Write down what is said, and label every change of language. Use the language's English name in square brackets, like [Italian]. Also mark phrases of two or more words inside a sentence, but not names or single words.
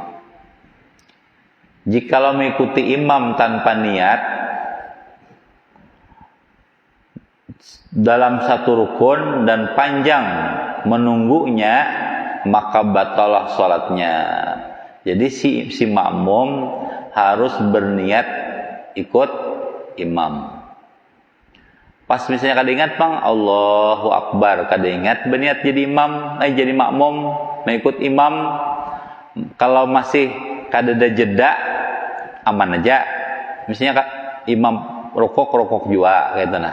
[Indonesian] Jikalau mengikuti imam tanpa niat dalam satu rukun dan panjang menunggunya, maka batalah salatnya. Jadi si makmum harus berniat ikut imam. [Banjar] Pas misalnya kada ingat bang, [Arabic] الله أكبر, [Banjar] kada ingat berniat jadi imam, jadi makmum mengikut imam. Kalau masih kada ada jeda, aman aja. Misalnya imam rokok juga, kayak nah.